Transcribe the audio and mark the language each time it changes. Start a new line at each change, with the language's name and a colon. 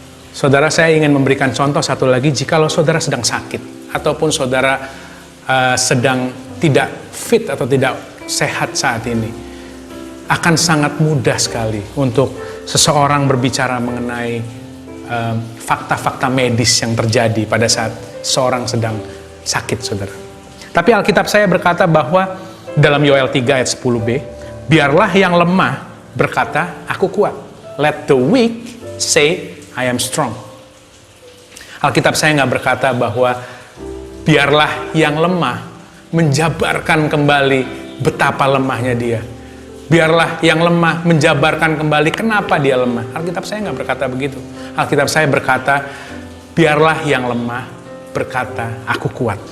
Indonesian: Saudara, saya ingin memberikan contoh satu lagi. Jikalau saudara sedang sakit, ataupun saudara sedang tidak fit atau tidak sehat saat ini, akan sangat mudah sekali untuk seseorang berbicara mengenai fakta-fakta medis yang terjadi pada saat seorang sedang sakit, saudara. Tapi Alkitab saya berkata bahwa dalam Yoel 3 ayat 10b, biarlah yang lemah berkata, aku kuat.
English: Let the weak say, I am strong.
Indonesian: Alkitab saya nggak berkata bahwa biarlah yang lemah menjabarkan kembali betapa lemahnya dia. Biarlah yang lemah menjabarkan kembali kenapa dia lemah. Alkitab saya nggak berkata begitu. Alkitab saya berkata, biarlah yang lemah berkata, aku kuat.